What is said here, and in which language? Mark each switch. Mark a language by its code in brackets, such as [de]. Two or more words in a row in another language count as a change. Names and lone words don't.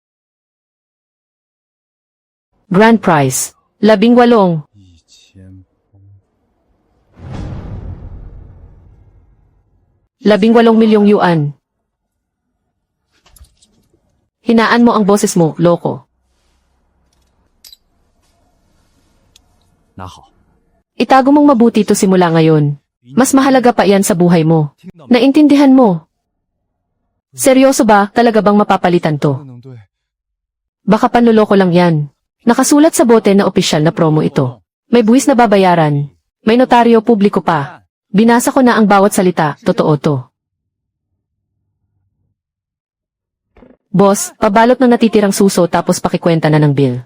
[en] Grand prize. 18. 1000 [tl] 18 milyong yuan. Hinaan mo ang boses mo, loko. [zh] 拿好， [tl] Itago mong mabuti to simula ngayon. Mas mahalaga pa yan sa buhay mo. [zh] 听到没？ [tl] Naintindihan mo? Seryoso ba, talaga bang mapapalitan [zh] 不 [tl] to? [zh] 能对， [tl] Baka panloloko lang yan. Nakasulat sa bote na opisyal na promo ito. May buwis na babayaran. May notaryo publiko pa. Binasa ko na ang bawat salita, totoo to. Boss, pabalot ng natitirang suso tapos pakikwenta na ng bill.